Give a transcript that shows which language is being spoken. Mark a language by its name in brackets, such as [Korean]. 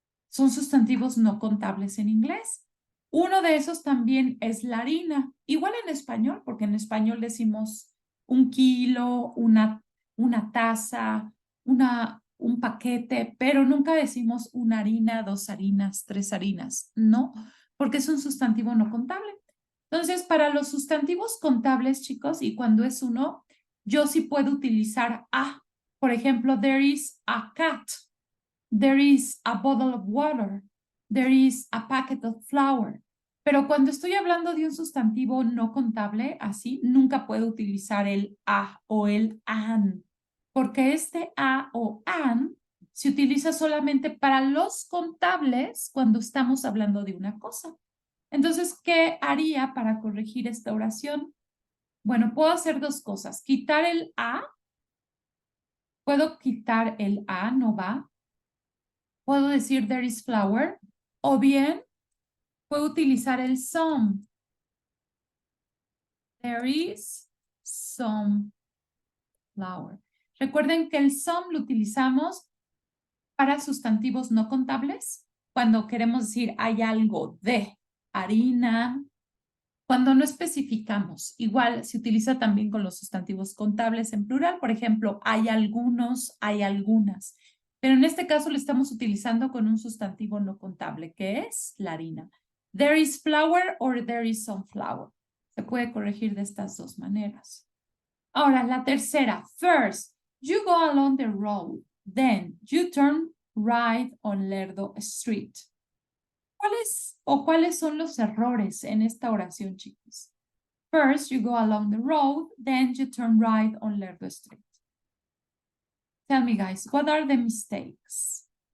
[Spanish] Son sustantivos no contables en inglés. Uno de esos también es la harina, igual en español, porque en español decimos 1 kilo, una taza, un paquete, pero nunca decimos una harina, 2 harinas, 3 harinas, no, porque es un sustantivo no contable. Entonces, para los sustantivos contables, chicos, y cuando es uno, yo sí puedo utilizar a. Por ejemplo, [English] there is a cat. There is a bottle of water. There is a packet of flour. [Spanish] Pero cuando estoy hablando de un sustantivo no contable, así, nunca puedo utilizar el a o el an, porque este a o an se utiliza solamente para los contables cuando estamos hablando de una cosa. Entonces, ¿qué haría para corregir esta oración? Bueno, puedo hacer dos cosas. Quitar el a. Puedo quitar el a, no va. Puedo decir [English] there is flour. [Spanish] O bien, puedo utilizar el some. [English] There is some flour. [Spanish] Recuerden que el some lo utilizamos para sustantivos no contables. Cuando queremos decir hay algo de harina, cuando no especificamos, igual se utiliza también con los sustantivos contables en plural. Por ejemplo, hay algunos, hay algunas. Pero en este caso lo estamos utilizando con un sustantivo no contable, que es la harina. [English] There is flour or there is some flour. [Spanish] Se puede corregir de estas dos maneras. Ahora, la tercera. [English] First, you go along the road. Then, you turn right on Lerdo Street. [Spanish] ¿Cuáles son los errores en esta oración, chicos? [English] First, you go along the road, then you turn right on Lerdo Street. Tell me, guys, what are the mistakes?